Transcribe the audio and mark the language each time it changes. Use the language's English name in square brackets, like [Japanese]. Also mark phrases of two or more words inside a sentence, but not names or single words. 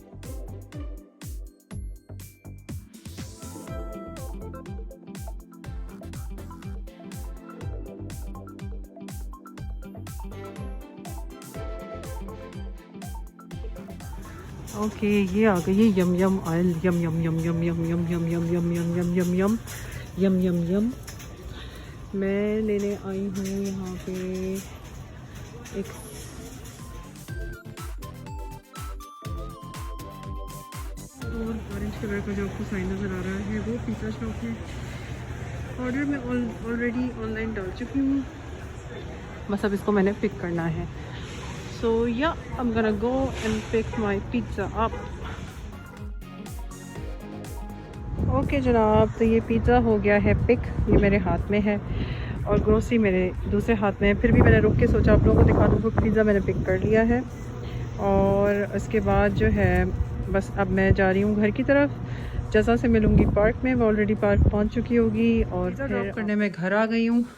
[Hindi] ओके, ये आ गई है यम यम ऑयल। यम यम यम यम यम यम यम यम यम यम यम यम यम यम यम यम। मैं लेने आई हूँ यहाँ पे एक और [English] orange colour [Hindi] का जो आपको साइन नज़र आ रहा है वो [English] pizza shop [Hindi] है। ऑर्डर मैं [English] already online [Hindi] डाल चुकी हूँ, बस अब इसको मैंने पिक करना है। [English] So yeah, I'm gonna go and pick my pizza up. [Hindi] ओके जनाब, तो ये पिज़्ज़ा हो गया है पिक, ये मेरे हाथ में है और ग्रोसरी मेरे दूसरे हाथ में है। फिर भी मैंने रुक के सोचा आप लोगों को दिखा दूँ कि पिज़्ज़ा मैंने पिक कर लिया है। और उसके बाद जो है बस अब मैं जा रही हूँ घर की तरफ। जज़ा से मिलूँगी पार्क में, वो ऑलरेडी पार्क पहुँच चुकी होगी और ड्रॉप करने में घर आ गई हूँ।